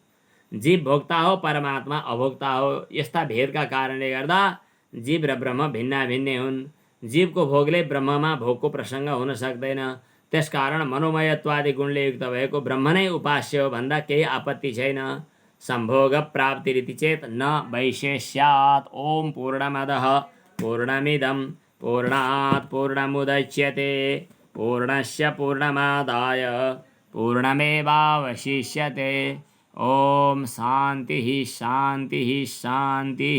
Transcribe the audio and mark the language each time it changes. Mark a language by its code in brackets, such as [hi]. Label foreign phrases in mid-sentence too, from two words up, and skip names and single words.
[ne] जीव भोक्ता हो, परमात्मा अभोक्ता हो। यस्ता भेदका कारणले गर्दा जीव र ब्रह्म भिन्ना भिन्नै हुन्। जीवको भोगले ब्रह्ममा भोगको प्रसङ्ग हुन सक्दैन। त्यसकारण मनोमयत्वादि गुणले युक्त भएको ब्रह्म नै उपास्य हो भन्दा केही आपत्ति छैन। [sa] सम्भोग प्राप्ति रीति चेत न वैशेष्यात्। ओम पूर्णमदः पूर्णमिदं पूर्णात् पूर्णमुदच्यते पूर्णस्य पूर्णमादाय पूर्णमेवावशिष्यते। ओम शान्तिः शान्तिः शान्तिः।